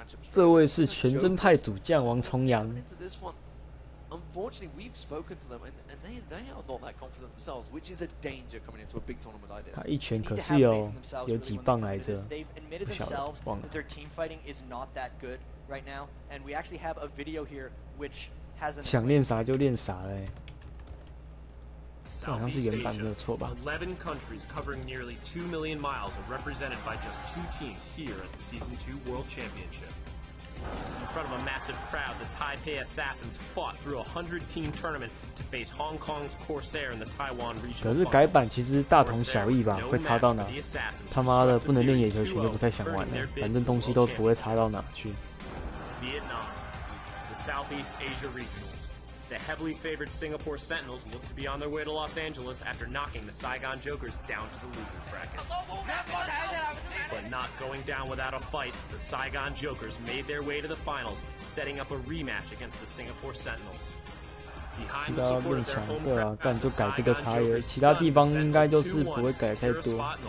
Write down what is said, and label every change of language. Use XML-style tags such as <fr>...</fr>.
<zh>这位是全真派主将王重阳。</zh> <en>Unfortunately, we've spoken to them, and they are not that confident themselves, which is a danger coming into a big tournament like this.</en> <zh>他一拳可是有几磅来着，不晓得，忘了。</zh> <en>Their team fighting is not that good right now, and we actually have a video here which has them.</en> <zh>想练啥就练啥嘞，这好像是原版没有错吧</zh> <en>？11 countries covering nearly 2 million miles are represented by just 2 teams here at the Season 2 World Championship. In front of a massive crowd, the Taipei Assassins fought through a 100-team tournament to face Hong Kong's Corsair in the Taiwan region.</en> <zh>可是改版其实大同小异吧，会差到哪？他妈的，不能练野球拳就不太想玩了，反正东西都不会差到哪去。</zh> <en>Vietnam, the Southeast Asia regionals. The heavily favored Singapore Sentinels look to be on their way to Los Angeles after knocking the Saigon Jokers down to the losers bracket. But not going down without a fight, the Saigon Jokers made their way to the finals, setting up a rematch against the Singapore Sentinels. Behind the support of their home crowd, the Saigon Jokers</en> <zh>其他地方应该就是不会改太多。</zh>